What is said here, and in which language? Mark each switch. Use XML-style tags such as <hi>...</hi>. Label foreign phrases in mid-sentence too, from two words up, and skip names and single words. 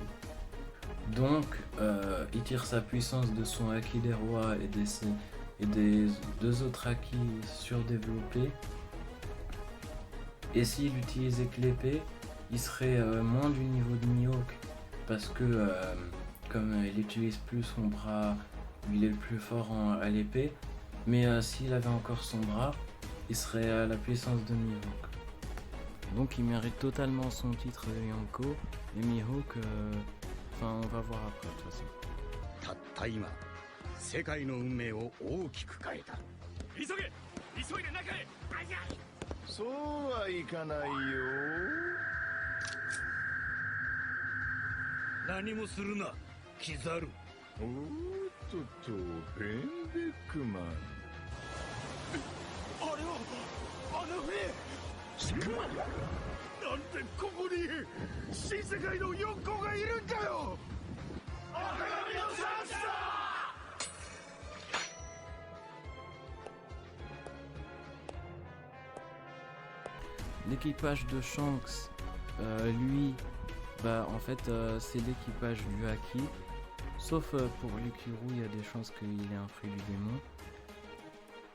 <fr>Donc il tire sa puissance de son haki des rois et des 2 autres haki surdéveloppés, et s'il utilisait que l'épée il serait moins du niveau de Mihawk, parce que comme il utilise plus son bras, il est le plus fort à l'épée, mais s'il avait encore son bras il serait à la puissance de Mihawk. Donc il mérite totalement son titre de Yonko, et Mihawk, on va voir après de toute façon.</fr> <ja>たった今世界の運命を大きく変えた。急げ、急いで中へ。そうはいかないよ。何もするなキザル。おーっとフェンベックマン。あれはあの船。なんでここに新世界の四皇がいるんだよ。赤髪のシャンクスだ。</ja> <fr>L'équipage de Shanks, lui, en fait c'est l'équipage du haki, sauf pour Lukiru il y a des chances qu'il ait un fruit du démon.</fr>